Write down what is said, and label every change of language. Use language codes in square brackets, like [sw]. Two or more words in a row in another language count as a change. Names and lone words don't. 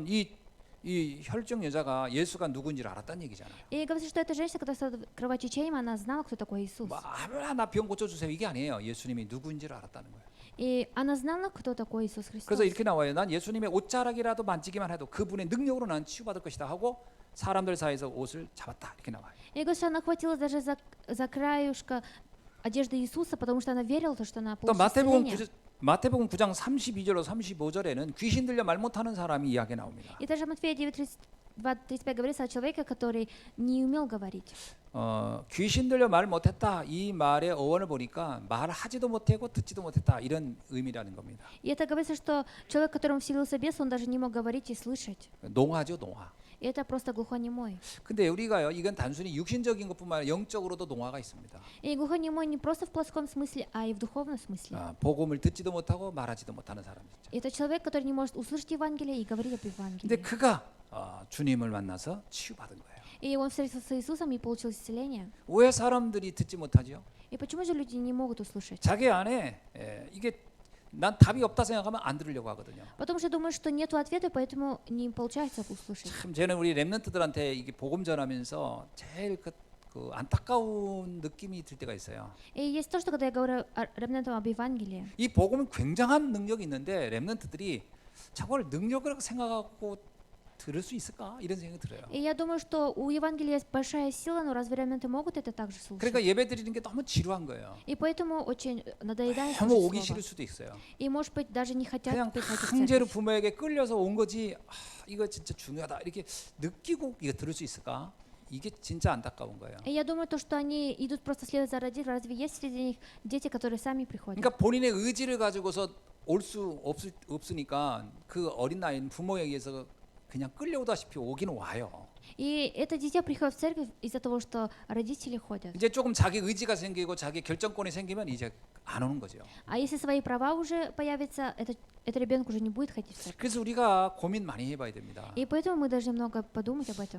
[ko] 그렇다면 이 이 혈증 여자가 예수가 누군지를 알았다는 얘기잖아요. [ru] И говорится, что эта женщина, которая стала кровотечением, она знала, кто такой Иисус. [ko] 뭐 아무나 나 병 고쳐주세요 이게 아니에요. 예수님이 누군지를 알았다는 거예요. [ru] И она знала, кто такой Иисус Христос. [ko] 그래서 이렇게 나와요. 난 예수님의 옷자락이라도 만지기만 해도 그분의 능력으로 난 치유받을 것이다 하고 사람들 사이에서 옷을 잡았다 이렇게 나와요. [ru] И говорит, что она хватилась даже за краюшка одежды Иисуса, потому что она верила, что она [ko] 또 [ru] получит исцеление. [ko] 마태복음 9장 32절로 35절에는 귀신 들려 말 못하는 사람이 이야기 나옵니다. [ru] И даже Матфея 9:35 говорится о человеке, который не умел говорить. [ko] 귀신 들려 말 못했다 이 말의 어원을 보니까 말하지도 못하고 듣지도 못했다 이런 의미라는 겁니다. [ru] И это говорится, что человек, которому вселился бес, он даже не мог говорить и слышать. [ko] 농화죠, 농화. [ru] И это просто глухонемой. [ko] 근데 우리가요, 이건 단순히 육신적인 것뿐만 아니라 영적으로도 농화가 있습니다. [ru] И глухонемой не просто в плотском смысле, а и в духовном смысле. [ko] 복음을 듣지도 못하고 말하지도 못하는 사람이죠. [ru] Это человек, который не может услышать Евангелие и говорить об [ko] 근데 [ru] Евангелии. [ko] 그가 주님을 만나서 치유받은 거예요. [ru] И он встретился с Иисусом и получил исцеление. [ko] 왜 사람들이 듣지 못하죠? [ru] И почему же люди не могут услышать? [ko] 자기 안에 이게 난 답이 없다 생각하면 안 들으려고 하거든요. [ru] Потому что думают, что нету ответа, поэтому не получается услышать. [ko] 참 저는 우리 렘넌트들한테 이게 복음 전하면서 제일 그 안타까운 느낌이 들 때가 있어요. [ru] И есть то, что когда я говорю ремнантам об Евангелии, [ko] 이 복음은 굉장한 능력이 있는데 렘넌트들이 저걸 능력이라고 생각하고 들을 수 있을까 이런 생각이 들어요. [ru] и я думаю, что у Евангелия есть большая сила, но разве ремнанты могут это также слушать? [ko] 그러니까 예배 드리는 게 너무 지루한 거예요. [ru] И поэтому очень надоедает [ko] 너무 [ru] слушать [ko] 오기 [ru] слово. [ko] 싫을 수도 있어요. [ru] И может быть даже не хотят [ko] 그냥 [ru] приходить в [ko] 강제로 [ru] церковь. [ko] 부모에게 끌려서 온 거지. 이거 진짜 중요하다 이렇게 느끼고 이거 들을 수 있을까? 이게 진짜 안타까운 거예요. [ru] И я думаю, то, что они идут просто следовать за родителями. Разве есть среди них дети, которые сами приходят? [ko] 그러니까 본인의 의지를 가지고서 올 수 없으니까 그 어린 나이인 부모에 의해서 그냥 끌려오다시피 오기는 와요. [ru] И это дитя приходит в церковь из-за того, что родители ходят. [ko] 이제 조금 자기 의지가 생기고 자기 결정권이 생기면 이제 안 오는 거죠. [ru] А если свои права уже появятся, этот ребенок уже не будет ходить в церковь. [ko] 그래서 우리가 고민 많이 해봐야 됩니다. [ru] И поэтому мы должны много подумать об этом.